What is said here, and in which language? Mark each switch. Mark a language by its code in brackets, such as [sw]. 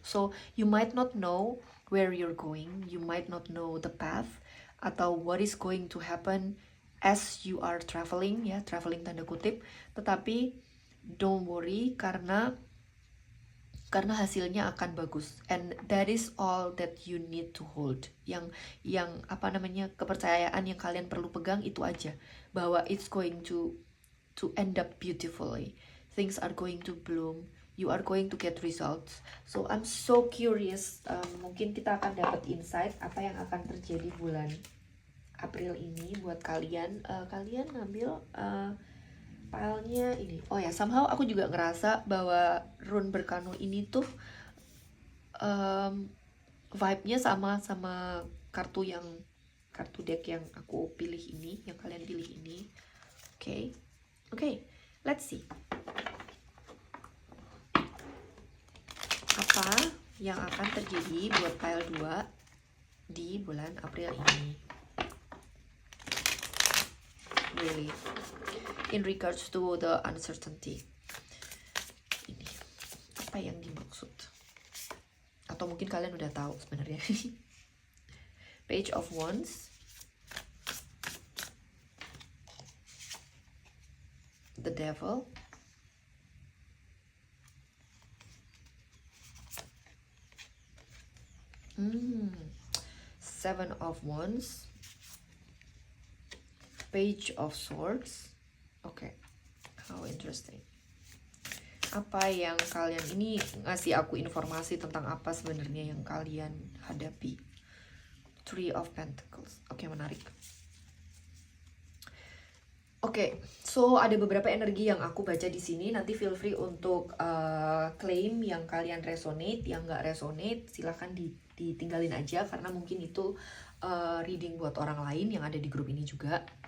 [en] So, you might not know where you're going. You might not know the path [id] atau [en] what is going to happen as you are traveling, ya, traveling [id] tanda kutip, tetapi [en] don't worry [id] karena hasilnya akan bagus, [en] and that is all that you need to hold. [id] Yang kepercayaan yang kalian perlu pegang itu aja, bahwa [en] it's going to end up beautifully. Things are going to bloom. You are going to get results. So I'm so curious. [id] Mungkin kita akan dapat insight apa yang akan terjadi bulan April ini buat kalian. Kalian ngambil filenya ini. Oh ya, somehow aku juga ngerasa bahwa rune Berkano ini tuh vibe-nya sama kartu deck yang aku pilih ini, yang kalian pilih ini. [en] Oke, let's see. [id] Apa yang akan terjadi buat pile 2 di bulan April ini? [en] really, in regards to the uncertainty. [id] Ini apa yang dimaksud? Atau mungkin kalian udah tahu sebenarnya. [en] Page of Wands, the Devil, Seven of Wands, Page of Swords. Okay, how interesting. [id] Apa yang kalian ini ngasih aku informasi tentang apa sebenarnya yang kalian hadapi. Three of Pentacles. Oke, menarik. Oke, so ada beberapa energi yang aku baca di sini. Nanti [en] feel free [id] untuk claim yang kalian resonate, yang nggak resonate silahkan ditinggalin aja karena mungkin itu reading buat orang lain yang ada di grup ini juga.